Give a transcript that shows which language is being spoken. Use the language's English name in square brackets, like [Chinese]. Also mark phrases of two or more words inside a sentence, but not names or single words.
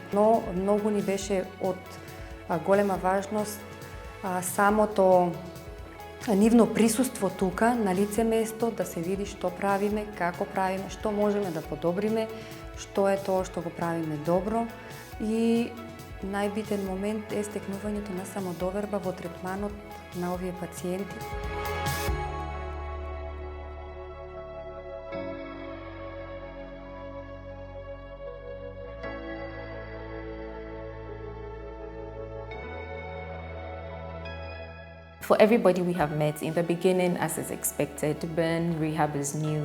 [Macedonian] Но многу ни беше од голема важност самото нивно присуство тука, на лице место, да се види што правиме, како правиме, што можеме да подобриме, што е тоа што го правиме добро и најбитен момент е стекнувањето на самодоверба во третманот на овие пациенти. [English] For everybody we have met, in the beginning, as is expected, burn rehab is new.